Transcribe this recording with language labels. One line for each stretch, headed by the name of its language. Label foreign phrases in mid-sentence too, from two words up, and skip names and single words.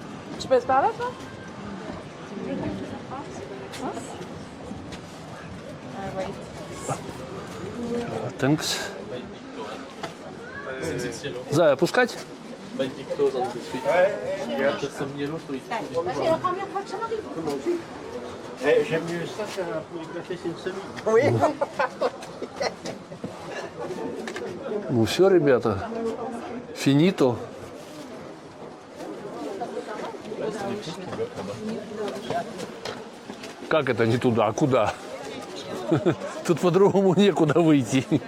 French: Tu passes par là, toi?
Russian: Тенкс. Зая, пускать?
French: J'aime mieux ça qu'un poulet glacé, c'est une semi.
Russian: Ну все, ребята. Финито. Как это не туда, а куда? Тут по-другому некуда выйти.